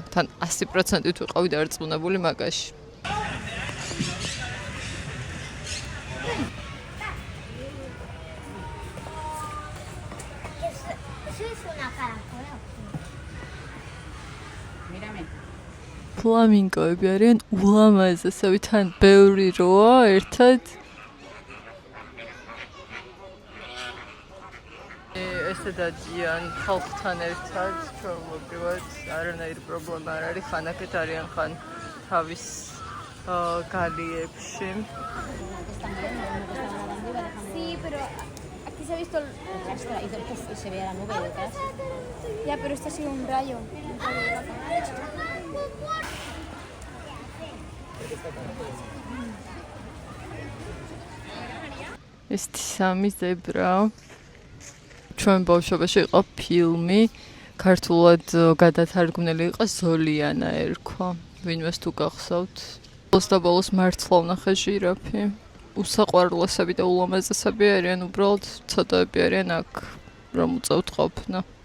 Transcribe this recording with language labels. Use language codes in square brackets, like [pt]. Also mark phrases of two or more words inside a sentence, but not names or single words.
[ka] თან 100%-ით ვიყავი დარწმუნებული მაგაში. ფლამინგოები არიან ულამაზესები, თან ბევრი როა ერთად. ესე დადიან ხალხთან ერთად, ჩვეულებრივად არანაირი პრობლემა არ არის, ხან აქეთ არიან, ხან თავის გალიებში. [es] Se ha visto y se ve la nube detrás. Ya, pero este ha sido un rayo. [ka] Este სამი ზებრა. ჩვენ ბავშვობაში იყო ფილმი, ქართულად გადათარგმნილი იყო ზოლიანა ერქვა. ვინმეს თუ გახსოვთ? ბოლოს მართლა ვნახე ჟირაფი. უსაყვარლესები და ულამაზესები არიან, უბრალოდ ცოტაები არიან აქ, რომ უწევთ ყოფნა.